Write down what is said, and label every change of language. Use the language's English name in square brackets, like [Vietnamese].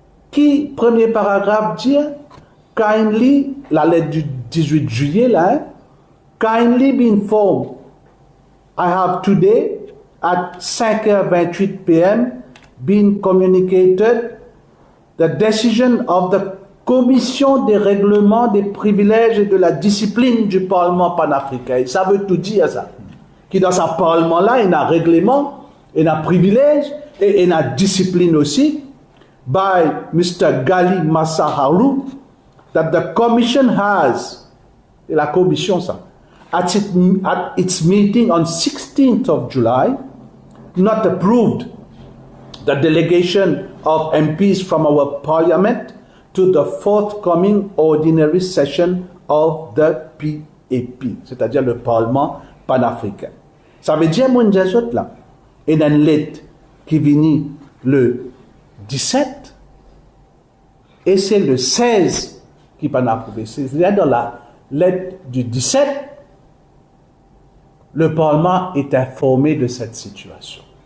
[French] qui, premier paragraphe, dit kindly, la lettre du 18 juillet, là, hein, [English] kindly be informed, I have today, at 5h28 p.m., been communicated the decision of the Commission des règlements des privilèges et de la discipline du Parlement panafricain. [French] Ça veut tout dire, ça. Qui dans ce Parlement-là, il y a un règlement, il y a un privilège et il y a une discipline aussi, [English] by Mr. Gali Masaharu, that the Commission has, [French] et la Commission, ça, [English] at its meeting on 16th of July, not approved the delegation of MPs from our Parliament to the forthcoming ordinary session of the PAP, [French] c'est-à-dire le Parlement panafricain. Ça veut dire, mon Dieu, là, il y a une lettre qui vient le 17 et c'est le 16 qui n'a pas approuvé. C'est-à-dire dans la lettre du 17, le Parlement est informé de cette situation.